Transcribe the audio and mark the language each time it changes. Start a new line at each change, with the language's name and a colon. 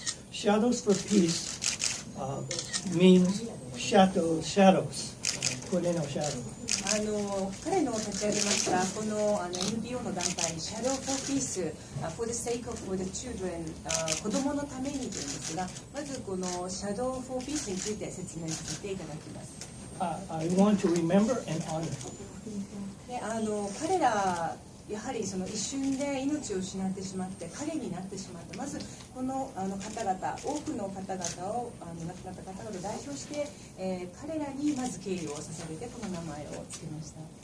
English: Shadows for peace means shadows.
Japanese: これの shadow。彼の立ち上げましたこのNPO の団体 Shadow for Peace
English: for the sake of the children
Japanese: 子供のためにというんですが、まずこの Shadow for Peace について説明させていただきます。
English: I want to remember and honor.
Japanese: で彼らやはりその一瞬で命を失ってしまって影になってしまった、まずこの方々多くの方々を亡くなった方々を代表して、彼らにまず敬意を捧げてこの名前を付けました。